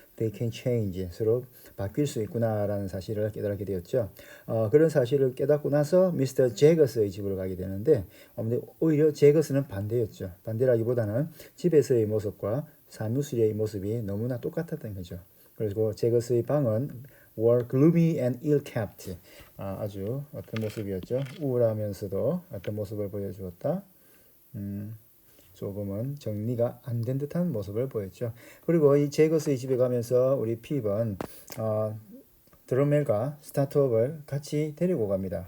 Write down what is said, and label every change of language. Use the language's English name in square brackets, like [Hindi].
[English] They can change. [Korean] 서로 바뀔 수 있구나라는 사실을 깨달게 되었죠. 그런 사실을 깨닫고 나서 미스터 제거스의 집으로 가게 되는데, 오히려 제거스는 반대였죠. 반대라기보다는 집에서의 모습과 사무실의 모습이 너무나 똑같았던 거죠. 그리고 제거스의 방은 [English] were gloomy and ill-kept. [Korean] 아주 어떤 모습이었죠. 우울하면서도 어떤 모습을 보여주었다. 조금은 정리가 안 된 듯한 모습을 보였죠. 그리고 이 제거스의 집에 가면서 우리 핍은 드러멜과 스타트업을 같이 데리고 갑니다.